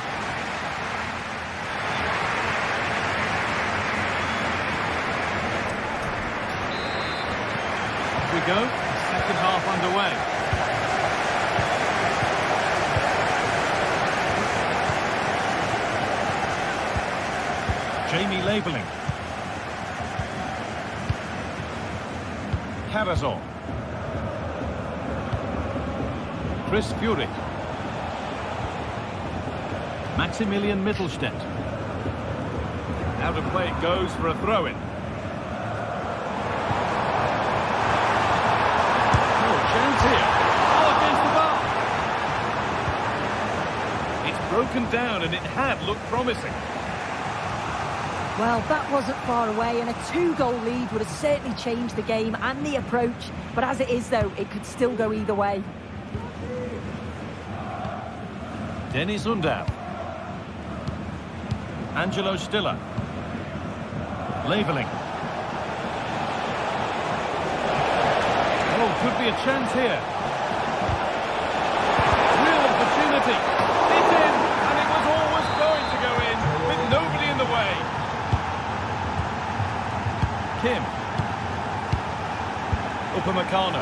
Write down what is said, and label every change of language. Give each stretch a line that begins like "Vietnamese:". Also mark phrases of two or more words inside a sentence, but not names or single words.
English: We go, second half underway. Jamie labelling. Karazor. Chris Furyk. Maximilian Mittelstädt. Out of play it goes for a throw-in. Chance here. Oh, against the bar. It's broken down and it had looked promising. Well, that wasn't far away, and a 2-goal lead would have certainly changed the game and the approach. But as it is, though, it could still go either way. Dennis Undav. Angelo Stiller. Labelling. Could be a chance here. Real opportunity. It's in, and it was always going to go in, with nobody in the way. Kim. Upamecano.